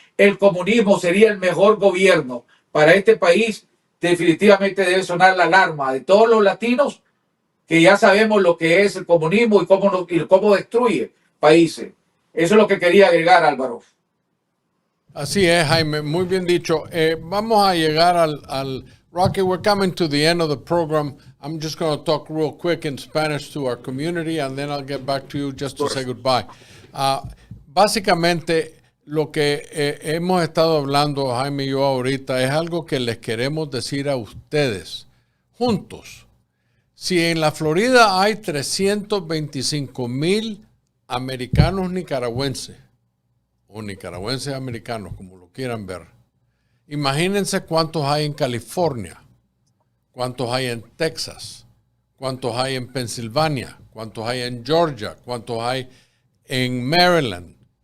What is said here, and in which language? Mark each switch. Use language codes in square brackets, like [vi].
[es] el comunismo sería el mejor gobierno para este país, definitivamente debe sonar la alarma de todos los latinos que ya sabemos lo que es el comunismo y cómo destruye países. Eso es lo que quería agregar, Álvaro. Así es, Jaime, muy bien dicho. Vamos a llegar al Rocky, [en] we're coming to the end of the program. I'm just going to talk real quick in Spanish to our community, and then I'll get back to you just to say goodbye. [es] Básicamente, lo que hemos estado hablando, Jaime y yo ahorita, es algo que les queremos decir a ustedes, juntos. Si en la Florida hay 325,000 americanos nicaragüenses, o nicaragüenses americanos, como lo quieran ver, imagínense cuántos hay en California, cuántos hay en Texas, cuántos hay en Pensilvania, cuántos hay en Georgia, cuántos hay en Maryland.